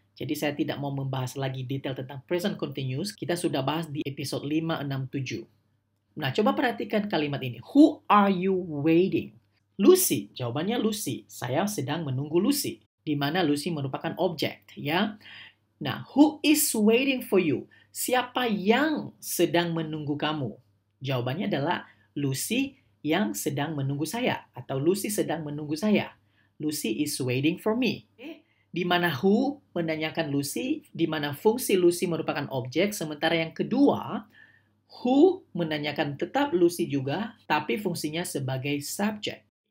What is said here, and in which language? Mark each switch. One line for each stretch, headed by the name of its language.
Indonesian: Jadi saya tidak mau membahas lagi detail tentang present continuous. Kita sudah bahas di episode 5, 6, 7. Nah, coba perhatikan kalimat ini.
English: Who are you waiting?
Indonesian: Lucy. Jawabannya Lucy. Saya sedang menunggu Lucy. Di mana Lucy merupakan objek ya.
English: Nah, who is waiting for you?
Indonesian: Siapa yang sedang menunggu kamu? Jawabannya adalah Lucy yang sedang menunggu saya. Atau Lucy sedang menunggu saya.
English: Lucy is waiting for me.
Indonesian: Di mana who menanyakan Lucy, di mana fungsi Lucy merupakan objek, sementara yang kedua, who menanyakan tetap Lucy juga, tapi fungsinya sebagai subjek.